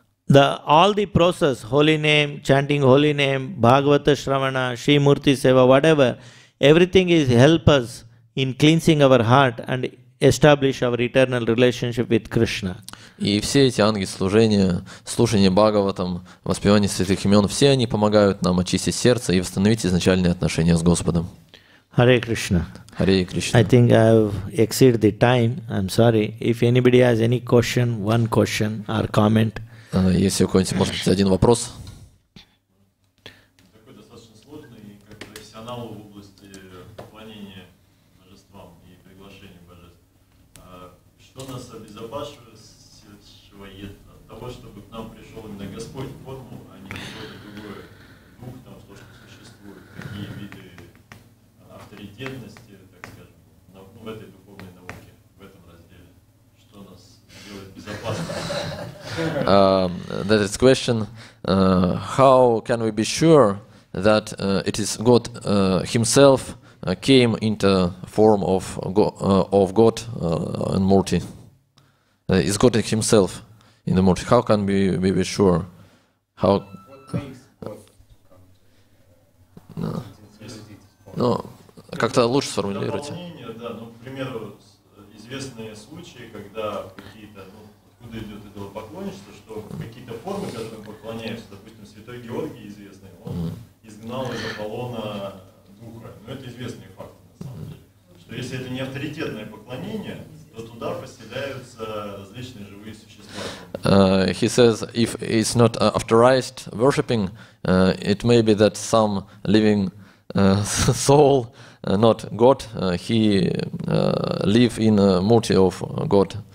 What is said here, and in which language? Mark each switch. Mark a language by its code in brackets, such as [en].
[en] All the process, holy name, chanting holy name, Bhagavata Shravana, Shri Murti Seva, whatever, everything is help us in cleansing our heart and establish our eternal relationship with Krishna. [ru] И все эти ангел-служения, слушание Бхагаватам, воспевание святых имен, все они помогают нам очистить сердце и восстановить изначальные отношения с Господом. [sa] Hare Krishna. Hare Krishna. [en] I think I have exceeded the time. I'm sorry. If anybody has any question, one question or comment. [ru] Если у кого-нибудь, может быть, один вопрос. Такой достаточно сложный, как профессионалу в области поклонения божествам и приглашения божеств. Что нас обезопашивает от того, чтобы к нам пришел именно Господь в форму, а не какой-то другой дух, там, то, что существует, какие виды авторитетности, так скажем, в этой духовной науке, в этом разделе, что нас делает безопасными. [en] That is question. How can we be sure that it is God Himself came into form of God and Murti? Is God Himself in the Murti? How can we be sure? How? [ru] Ну, как-то лучше сформулируйте. Да, ну, к примеру, известные случаи, когда какие-то, откуда идет идолопоклонничество, что какие-то формы, которым поклоняются, допустим, святой Георгий известный, он изгнал из Аполлона духа. Но это известные факты, на самом деле. Что если это не авторитетное поклонение, то туда поселяются различные живые существа. [en] He says if it's not authorized worshipping, it may be that some living soul, not God, he live in a Murti of God.